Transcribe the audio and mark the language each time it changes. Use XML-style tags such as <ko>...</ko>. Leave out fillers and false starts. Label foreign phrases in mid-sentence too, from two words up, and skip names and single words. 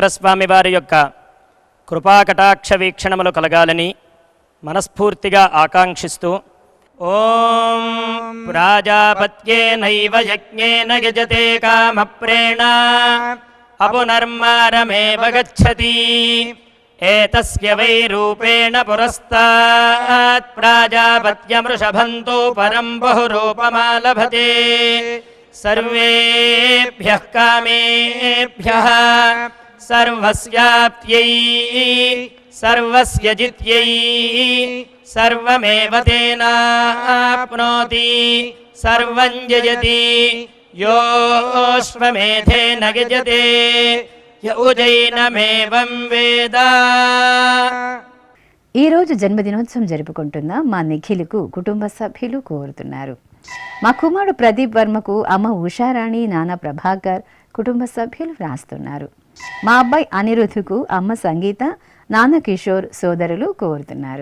<te>స్వామి వారి యొక్క కృపాకటాక్ష వీక్షణములు కలగాలని మనస్ఫూర్తిగా ఆకాంక్షిస్తూ</te> <sa>ఓం ప్రాజాపత్యేనైవ యజ్ఞేన యజతే కామప్రేణ అపునర్మారమేవ గచ్చతి ఏతస్య వై రూపేణ పురస్తాత్ ప్రాజాపత్యమృషభంతో పరం బహురూపమాలభతే సర్వేభ్యః కామేభ్యః సర్వస్యాప్త్యై सर्वस्य जित्यै सर्वमेव तेनाप्नोति सर्वं जयति योऽश्वमेधेन यजते य उजैनमेवं वेद।</sa> <te>ఈ రోజు జన్మదినోత్సవం జరుపుకుంటున్న మా నిఖిల్కు కుటుంబ సభ్యులు కోరుతున్నారు. మా కుమారుడు ప్రదీప్ వర్మకు అమ్మ ఉషారాణి, నాన్న ప్రభాకర్ కుటుంబ సభ్యులు వ్రాస్తున్నారు. మా అబ్బాయి అనిరుద్ధుకు అమ్మ సంగీత, నాన్న కిషోర్ సోదరులు కోరుతున్నారు.</te>